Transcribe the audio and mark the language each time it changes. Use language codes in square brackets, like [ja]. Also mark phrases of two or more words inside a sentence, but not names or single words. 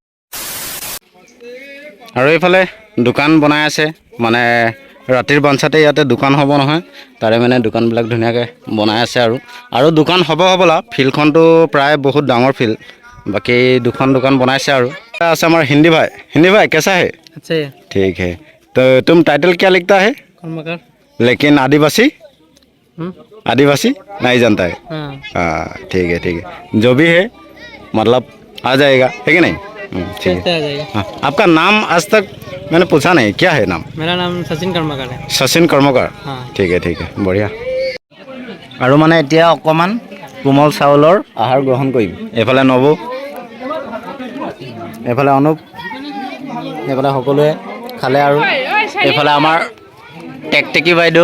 [as] আৰু এইফালে দোকান বনাই আছে, মানে ৰাতিৰ বাঞ্চাতে ইয়াতে দোকান হ'ব নহয়, তাৰে মানে দোকানবিলাক ধুনীয়াকৈ বনাই আছে আৰু দোকান হ'ব হ'বলা। ফিল্ডখনটো প্ৰায় বহুত ডাঙৰ ফিল্ড, বাকী দুখন দোকান বনাইছে আৰু আছে আমাৰ [hi] हिंदी भाई कैसा है? अच्छा है। ठीक है, तो तुम टाइटल क्या लिखता है? कर्मकार। लेकिन आदिवासी नहीं जानता है। हाँ। हाँ ठीक है, जो भी है मतलब आ जाएगा, है कि नहीं? ठीक है। आ जाएगा। हाँ, आपका नाम आज तक मैंने पूछा नहीं, क्या है नाम? मेरा नाम सचिन कर्मकार है। [as] শচীন কৰ্মকাৰ। [hi] हाँ। [as] ঠিক আছে বঢ়িয়া। আৰু মানে এতিয়া অকণমান কোমল চাউলৰ আহাৰ গ্ৰহণ কৰিম। এইফালে নবৌ, এইফালে অনুপ, এইফালে সকলোৱে খালে আৰু এইফালে আমাৰ টেকটেকি বাইদেউ।